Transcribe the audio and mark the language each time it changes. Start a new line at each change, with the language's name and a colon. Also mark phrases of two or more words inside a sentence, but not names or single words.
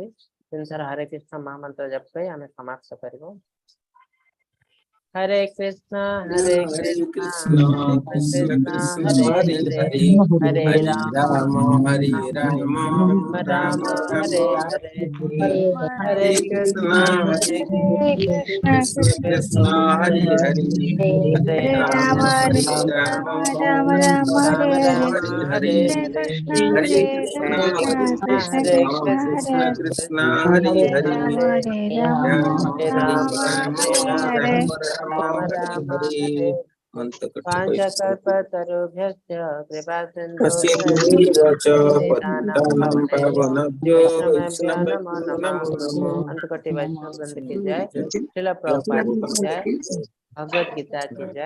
Odia: 3 ଥର ହରେ କୃଷ୍ଣ ମହାମନ୍ତ୍ର ଜପ କରି ଆମେ ସମାପ୍ତ କରିବୁ।
Sanskrit: ହରେ କୃଷ୍ଣ ହରେ କୃଷ୍ଣ କୃଷ୍ଣ କୃଷ୍ଣ କୃଷ୍ଣ ହରେ ହରେ ହରେ ହରେ, ହରେ ହରେ ରାମ ରାମ ହରେ ରାମ, ରାମ ରାମ ରାମ ହରେ ହରେ ହରେ, ହରେ, ହରେ ହରେ କୃଷ୍ଣ କୃଷ୍ଣ ହରେ ହରେ हरे କୃष्ణ, कृष्ण কৃষ্ণ कृष्ण কৃষ্ণ कृष्ण হরে হরে, हरे हरे রাম राम হরে हरे রাম, राम राम राम राम हरे राम हरे হরে हरे হরে, हरे हरे, कृष्ण हरे हरे कृष्ण कृष्ण हरे कृष्ण हरे कृष्ण, कृष्ण कृष्ण हरे कृष्ण हरे कृष्ण हरे हरे हरे, राम राम हरे राम राम, हरे हरे राम राम हरे हरे। मंत्र कट्ठ पंचकल्पतरुभ्यश्च कृपा कस्यचित् सिन्धुभ्यः पतितानं पावनेभ्यो वैष्णवेभ्यो नमो वैष्णवेभ्यो नमः। नमो नमः।
Hindi: अंतकोटि वैष्णव वृंद की जय, श्रील प्रभुपाद की जय, भगवत गीता की जय।